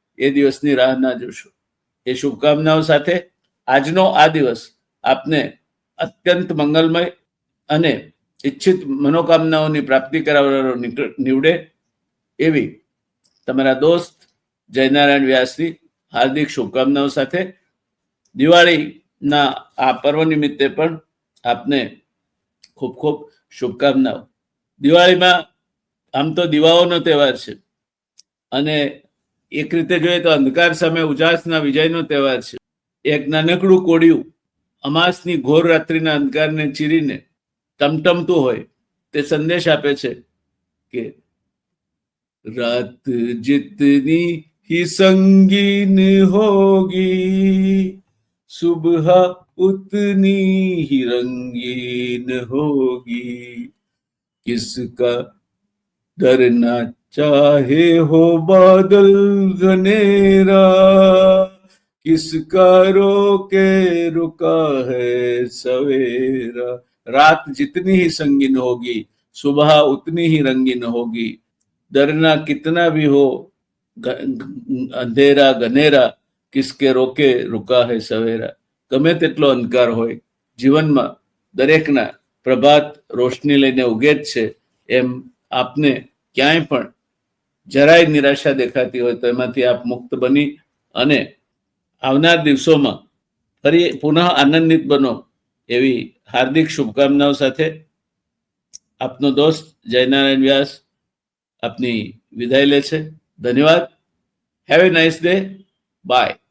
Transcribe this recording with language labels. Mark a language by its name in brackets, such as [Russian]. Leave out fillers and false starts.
[Gujarati] એ દિવસની રાહ ના જોશો. એ શુભકામનાઓ સાથે આજનો આ દિવસ આપને અત્યંત મંગલમય અને ઈચ્છિત મનોકામનાઓની પ્રાપ્તિ કરાવનારો નીવડે એવી તમારા દોસ્ત જયનારાયણ વ્યાસની હાર્દિક શુભકામનાઓ સાથે દિવાળીના આ પર્વ નિમિત્તે પણ આપને ખૂબ ખૂબ શુભકામનાઓ. દિવાળીમાં આમ તો દીવાઓનો તહેવાર છે, અને એક રીતે જોઈએ તો અંધકાર સામે ઉજાસના વિજયનો તહેવાર છે. એક નાનકડું કોડિયું અમાસની ઘોર રાત્રિના અંધકારને ચીરીને ટમટમતું હોય તે સંદેશ આપે છે કે [Hindi] રાત जितनी ही संगीन होगी सुबह उतनी ही रंगीन होगी किसका डरना चाहे हो बादल घनेरा किसका रोके रुका है सवेरा. रात जितनी ही संगीन होगी सुबह उतनी ही रंगीन होगी डरना कितना भी हो अंधेरा घनेरा किसके रोके रुका है सवेरा. [Gujarati] ગમે તેટલો અંધકાર હોય, જીવનમાં દરેકના પ્રભાત રોશની લઈને ઉગે જ છે. એમ આપને ક્યાંય પણ જરાય નિરાશા દેખાતી હોય તો એમાંથી આપ મુક્ત બની અને આવનાર દિવસોમાં ફરી પુનઃ આનંદિત બનો એવી હાર્દિક શુભકામનાઓ સાથે આપનો દોસ્ત જયનારાયણ વ્યાસ આપની વિદાય લે છે. ધન્યવાદ. [English] Have a nice day. [Gujarati] By.